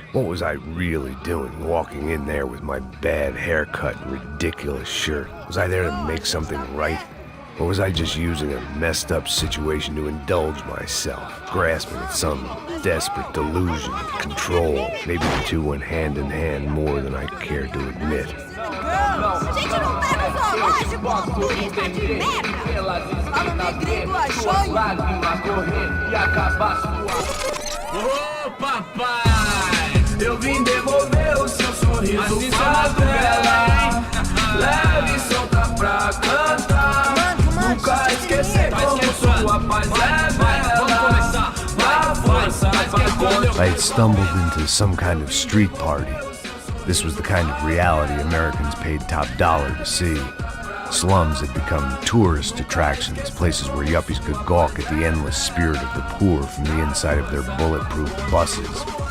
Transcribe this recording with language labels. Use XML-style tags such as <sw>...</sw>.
<en>What was I really doing walking in there with my bad haircut and ridiculous shirt? Was I there to make something right? Or was I just using a messed up situation to indulge myself, grasping at some desperate delusion of control? Maybe the two went hand in hand more than I cared to admit.</en> <pt>Gente, não tá no zoológico, turista de merda! Fala no gringo, achou? Ô papai, eu vim devolver o seu sorriso favela. Leve e solta pra cantar. Nunca esquecer como sua paz é bela. Dá força pra</pt> <en>I had stumbled into some kind of street party. This was the kind of reality Americans paid top dollar to see. Slums had become tourist attractions, places where yuppies could gawk at the endless spirit of the poor from the inside of their bulletproof buses.</en>